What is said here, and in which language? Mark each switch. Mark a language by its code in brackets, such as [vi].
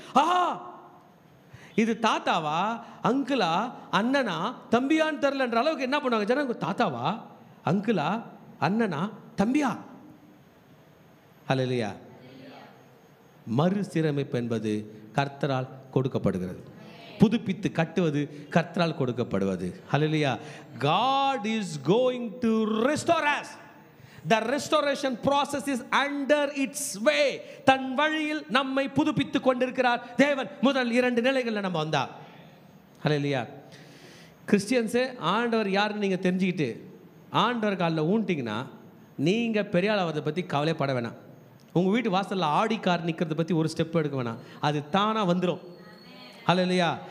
[ta] ஆஹா, இது தாத்தாவா, அங்கிளா, அண்ணனா, தம்பியான்னு தெரிலன்ற அளவுக்கு என்ன பண்ணுவாங்க ஜனங்க. தாத்தாவா, அங்கிளா, அண்ணனா, தம்பியா? ஹல்லேலூயா. மறுசீரமைப்பு என்பது கர்த்தரால் கொடுக்கப்படுகிறது. புதுப்பித்து கட்டுவது கர்த்தரால் கொடுக்கப்படுவது. ஹல்லேலூயா. [en] God is going to restore us. The restoration process is under its way. [ta] தன் வழியில் நம்மை புதுப்பித்து கொண்டிருக்கிறார் தேவன். முதல் 2 நிலைகளில் நம்ம வந்தா. ஹல்லேலூயா. கிறிஸ்டியன்ஸே ஆண்டவர் யாருன்னு நீங்கள் தெரிஞ்சுக்கிட்டு ஆண்டவர் காலில் ஊன்ட்டிங்கன்னா நீங்கள் பெரிய ஆளாவதை பற்றி கவலைப்பட வேணாம். உங்கள் வீட்டு வாசலில் ஆடி கார் நிற்கிறத பற்றி ஒரு ஸ்டெப் எடுக்க வேணாம். அது தானாக வந்துடும். ஹல்லேலூயா.